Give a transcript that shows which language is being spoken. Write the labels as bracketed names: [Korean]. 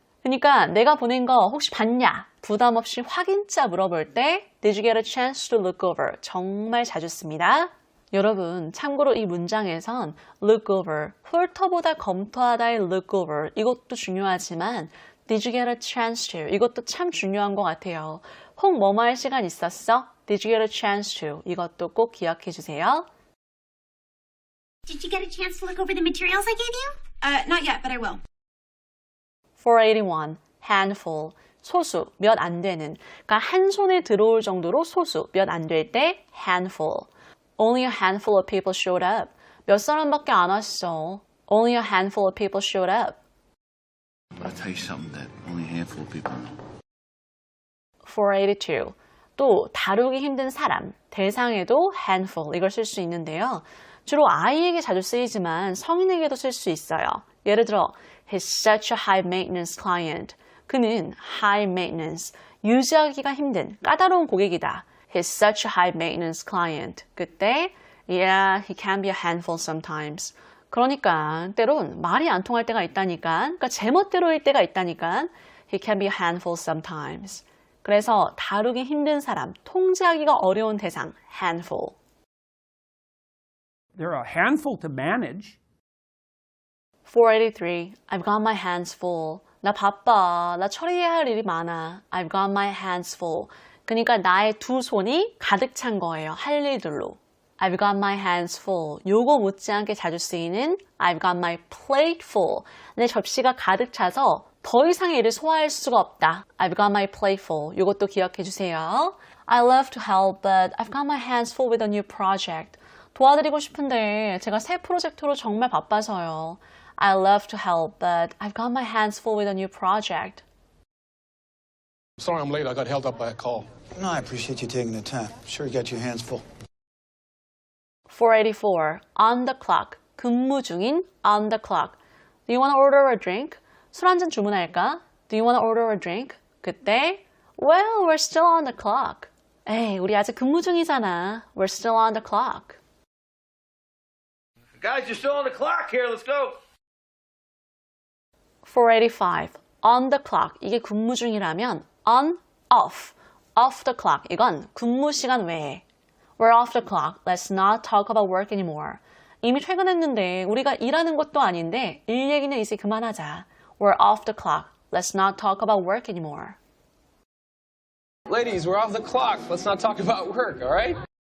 [Korean] 그러니까 내가 보낸 거 혹시 봤냐? 부담 없이 확인자 물어볼 때 [English] Did you get a chance to look over? [Korean] 정말 자주 씁니다. 여러분, 참고로 이 문장에선 look over, 훑어보다 검토하다의 look over 이것도 중요하지만 [English] Did you get a chance to? [Korean] 이것도 참 중요한 것 같아요. 혹 뭐뭐 할 시간 있었어? [English] Did you get a chance to? [Korean] 이것도 꼭 기억해 주세요. [English] Did you get a chance to look over the materials I gave you? Not yet, but I will. [Korean] 481. Handful. 소수, 몇 안 되는. 그러니까 한 손에 들어올 정도로 소수, 몇 안 될 때 handful. [English] Only a handful of people showed up. [Korean] 몇 사람밖에 안 왔어. [English] Only a handful of people showed up. I'll tell you something that only a handful of people know. 482. [Korean] 또 다루기 힘든 사람, 대상에도 handful 이걸 쓸 수 있는데요. 주로 아이에게 자주 쓰이지만 성인에게도 쓸 수 있어요. [English] 예를 들어 He's such a high maintenance client. [Korean] 그는 high maintenance, 유지하기가 힘든, 까다로운 고객이다. [English] He's such a high maintenance client. 그때 Yeah, he can be a handful sometimes. [Korean] 그러니까 때론 말이 안 통할 때가 있다니까. 그러니까 제멋대로일 때가 있다니까. [English] He can be a handful sometimes. [Korean] 그래서 다루기 힘든 사람, 통제하기가 어려운 대상, handful. [English] They're a handful to manage. [Korean] 483. [English] I've got my hands full. [Korean] 나 바빠. 나 처리해야 할 일이 많아. [English] I've got my hands full. [Korean] 그러니까 나의 두 손이 가득 찬 거예요. 할 일들로. [English] I've got my hands full. [Korean] 요거 못지않게 자주 쓰이는 [English] I've got my plate full. [Korean] 내 접시가 가득 차서 더 이상의 일을 소화할 수가 없다. [English] I've got my plate full. [Korean] 요것도 기억해 주세요. [English] I love to help, but I've got my hands full with a new project. [Korean] 도와드리고 싶은데 제가 새 프로젝트로 정말 바빠서요. [English] I love to help, but I've got my hands full with a new project. Sorry I'm late. I got held up by a call. No, I appreciate you taking the time. Sure you got your hands full. 484. On the clock. [Korean] 근무 중인 on the clock. [English] Do you want to order a drink? [Korean] 술 한잔 주문할까? [English] Do you want to order a drink? 그때 Well, we're still on the clock. [Korean] 에이, 우리 아직 근무 중이잖아. [English] We're still on the clock. Guys, you're still on the clock here. Let's go. 485. On the clock. [Korean] 이게 근무 중이라면 on, off. [English] Off the clock. [Korean] 이건 근무 시간 외에. [English] We're off the clock. Let's not talk about work anymore. [Korean] 이미 퇴근했는데 우리가 일하는 것도 아닌데 일 얘기는 이제 그만하자. [English] We're off the clock. Let's not talk about work anymore. Ladies, we're off the clock. Let's not talk about work, all right?